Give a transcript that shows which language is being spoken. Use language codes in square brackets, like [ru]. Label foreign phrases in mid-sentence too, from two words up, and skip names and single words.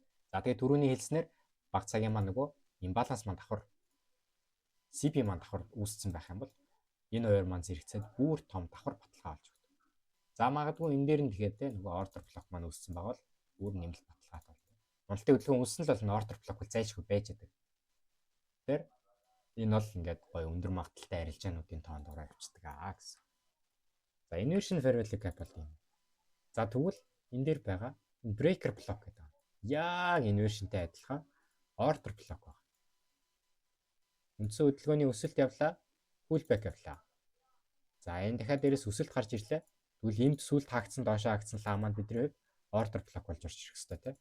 [mn] За тэгээ түрүүний хэлснээр баг цагийн маань нөгөө имбаланс маань давхар CP маань давхар үүссэн байх юм бол энэ хоёр маань зэрэгцээд бүр том давхар баталгаа болж өгдөг. За магадгүй энэ дээр нь тэгээд те нөгөө [en] order block [mn] маань үүссэн байгаа бол бүр нэмэлт баталгаатай болно. Уналтын хөдөлгөөн үүссэн л бол [en] order block [mn] бол зайлшгүй байж байгаа. Тэгэхээр энэ бол ингээд гоё өндөр магадaltaй арилжаануудын тоонд ороо явцдаг гэсэн. За [en] inversion fair value gap [mn] бол юм. За тэгвэл энэ дээр байгаа энэ [en] breaker block [mn] гэдэг байна. Яг inversionтэй адилхан [en] order block [mn] байна. Үндсэн хөдөлгөөний өсөлт явлаа, pullback явлаа. За энэ дахиад дээрээс өсөлт гарч ирлээ. Тэгвэл энд сүлд хаагдсан доошоо хаагдсан лаа маань бидний хувьд [en] order block [mn] болж орж ирэх хэрэгтэй тийм.